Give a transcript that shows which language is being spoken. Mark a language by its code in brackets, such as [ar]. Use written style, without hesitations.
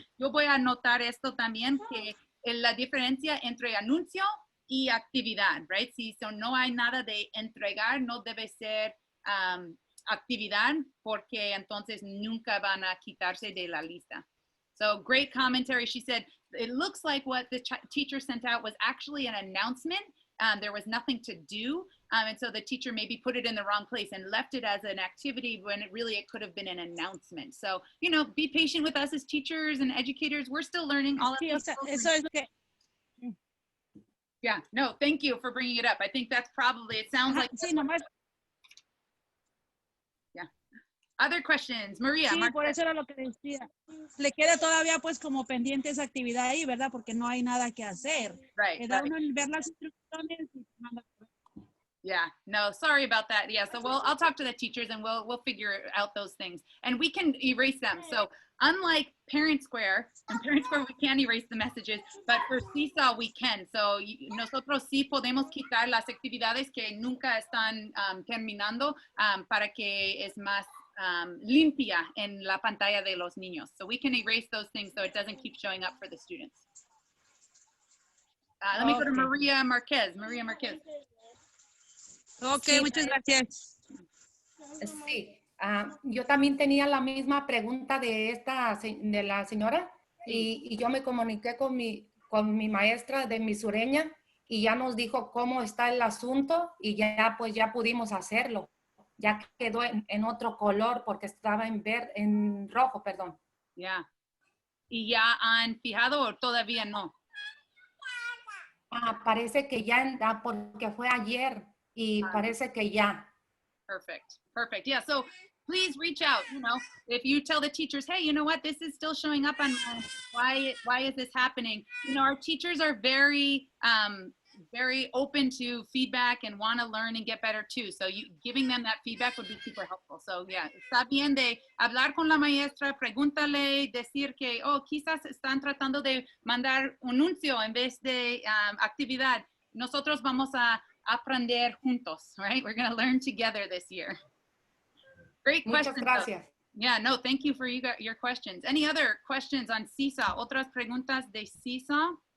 [es] Yo voy a anotar esto también, que la diferencia entre anuncio y actividad, right? Si no hay nada de entregar, no debe ser actividad, porque entonces nunca van a quitarse de la lista. [en] So great commentary. She said, it looks like what the teacher sent out was actually an announcement. There was nothing to do. And so the teacher maybe put it in the wrong place and left it as an activity when it could have been an announcement. So, be patient with us as teachers and educators. We're still learning all of this. Yeah, no, thank you for bringing it up. I think that's probably, it sounds like. Yeah. Other questions, Maria. [es] Sí, por eso era lo que decía. Le queda todavía pues como pendiente esa actividad ahí, ¿verdad? Porque no hay nada que hacer. [en] Right. [es] Queda uno en ver las instrucciones y manda. [en] Yeah, no, sorry about that. Yeah, so I'll talk to the teachers and we'll figure out those things. And we can erase them. So unlike ParentSquare, in ParentSquare we can't erase the messages, but for Seesaw we can. [es] So nosotros sí podemos quitar las actividades que nunca están terminando para que es más limpia en la pantalla de los niños. [en] So we can erase those things so it doesn't keep showing up for the students. Let me go to Maria Marquez. Ok, [es] Sí, muchas gracias. Sí, yo también tenía la misma pregunta de la señora y yo me comuniqué con mi maestra de mi sureña y ya nos dijo cómo está el asunto y ya pues ya pudimos hacerlo. Ya quedó en otro color porque estaba en rojo, perdón. [en] Yeah. [es] ¿Y ya han fijado o todavía no? Parece que ya, porque fue ayer y parece que ya. [en] Perfect. Perfect. Yeah. So please reach out. You know, if you tell the teachers, hey, you know what, this is still showing up on why is this happening? You know, our teachers are very very open to feedback and want to learn and get better too. So giving them that feedback would be super helpful. [es] So yeah, está bien de hablar con la maestra, pregúntale, decir que, oh, quizás están tratando de mandar un anuncio en vez de actividad. Nosotros vamos a aprender juntos, right? [en] We're going to learn together this year. Great question. [es] Muchas gracias. [en] Yeah, no, thank you for your questions. Any other questions on Seesaw? [es] ¿Otras preguntas de Seesaw?